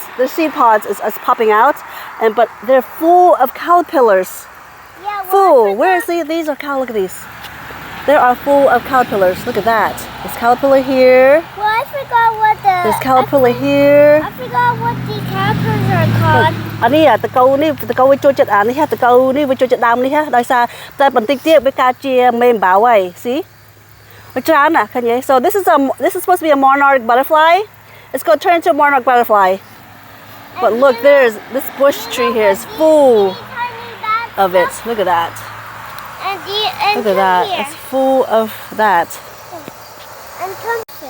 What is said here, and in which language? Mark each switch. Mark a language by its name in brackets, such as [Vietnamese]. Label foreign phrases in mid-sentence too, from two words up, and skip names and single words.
[English] The seed pods is popping out, but they're full of caterpillars. Yeah, well, Full. These are look at these. They are full of caterpillars. Look at that. There's caterpillar here. Well, I forgot what There's caterpillar here. I forgot what the caterpillars are called. [Khmer] អានេះតកូនេះវាចូលចិត្តអានេះតកូនេះវាចូលចិត្តដើមនេះដោយសារតែបន្តិចទៀតវាកើតជាមេអំបៅហើយ See? វាច្រើនណាស់ឃើញទេ [English] So this is supposed to be a monarch butterfly. It's going to turn into a monarch butterfly. But look, there's this bush tree here is full of it. Look at that. And Look at that. Here. It's full of that. And come here.